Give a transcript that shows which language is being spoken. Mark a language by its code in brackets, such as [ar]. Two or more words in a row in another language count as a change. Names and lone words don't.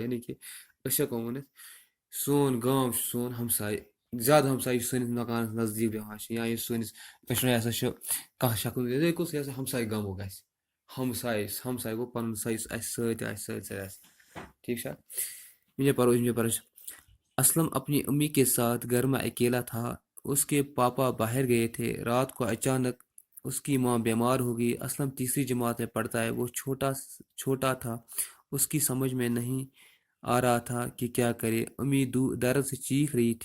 [ks] یعنی کہِ أسۍ ہٮ۪کو ؤنِتھ سون گام چھُ سون ہمساے، زیادٕ ہمساے یُس سٲنِس مکانس نزدیٖک بیٚہوان چھِ، یا یُس سٲنِس دٔچھنہِ ہسا چھُ کانٛہہ شخص، یِتھَے کٔنۍ یہِ ہسا ہمساے گامُک آسہِ۔ ہمساے گوٚو پنُن سا یُس اَسہِ سۭتۍ آسہِ، سۭتۍ آسہِ۔ ٹھیٖک چھا؟ [ur] اسلم اپنی امی کے ساتھ گھر میں اکیلا تھا۔ اس کے پاپا باہر گئے تھے۔ رات کو اچانک اس کی ماں بیمار ہو گئی۔ اسلم تیسری جماعت میں پڑھتا ہے۔ وہ چھوٹا تھا، اس کی سمجھ میں نہیں آ رہا تھا کہ کیا کرے۔ امی درد سے چیخ رہی تھی۔